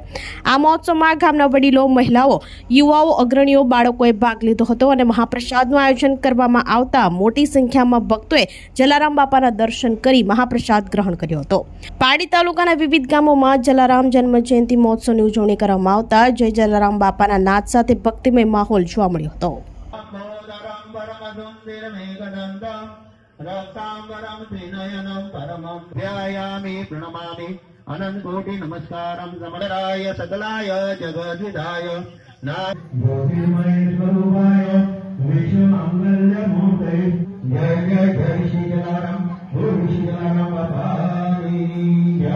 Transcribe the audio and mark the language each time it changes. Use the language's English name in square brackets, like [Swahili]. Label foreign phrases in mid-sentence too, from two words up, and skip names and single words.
[Gujarati] આ મહોત્સવમાં ગામના વડીલો, મહિલાઓ, યુવાઓ, અગ્રણીઓ, બાળકોએ ભાગ લીધો હતો અને મહાપ્રસાદનું આયોજન કરવામાં આવતા મોટી સંખ્યામાં ભક્તોએ જલારામ બાપાના દર્શન કરી મહાપ્રસાદ ગ્રહણ કર્યો હતો. પારડી તાલુકાના વિવિધ ગામોમાં જલારામ જન્મ જયંતિ મહોત્સવની ઉજવણી કરવામાં આવતા જય જલારામ બાપાના નાદ સાથે ભક્તિમય માહોલ જોવા મળ્યો હતો. [Sanskrit] अनंत कोटि नमस्कारम समदराय सकलाय जगद्विदाय ज्योतिर्मय स्वरूपाय विश्व मंगल्य मूर्ते जय जय जय श्री जलाराम [Gujarati] શ્રી જલારામ બાપાની જય.